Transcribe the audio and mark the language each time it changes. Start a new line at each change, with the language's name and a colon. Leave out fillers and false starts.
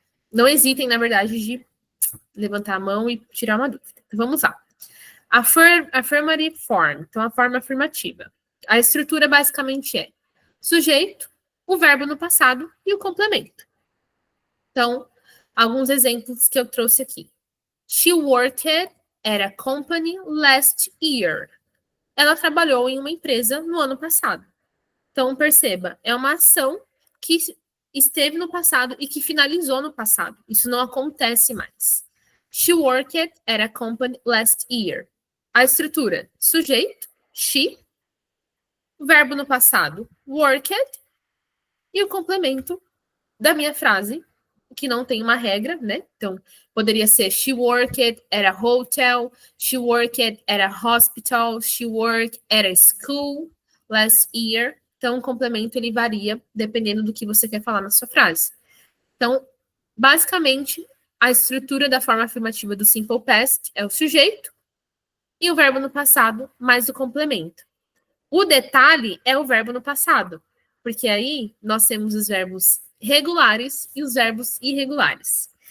Portuguese: não hesitem, na verdade, de levantar a mão e tirar uma dúvida. Então, vamos lá.
English: Affirmative form.
Portuguese: Então, a forma afirmativa. A estrutura basicamente é sujeito, o verbo no passado e o complemento. Então, alguns exemplos que eu trouxe aqui.
English: She worked at a company last year.
Portuguese: Ela trabalhou em uma empresa no ano passado. Então, perceba, é uma ação que esteve no passado e que finalizou no passado. Isso não acontece mais.
English: She worked at a company last year.
Portuguese: A estrutura, sujeito, she, verbo no passado, worked, e o complemento da minha frase, que não tem uma regra, né? Então, poderia ser
English: she worked at a hotel, she worked at a hospital, she worked at a school last year.
Portuguese: Então, o complemento ele varia dependendo do que você quer falar na sua frase. Então, basicamente, a estrutura da forma afirmativa do simple past é o sujeito e o verbo no passado mais o complemento. O detalhe é o verbo no passado, porque aí nós temos os verbos regulares e os verbos irregulares.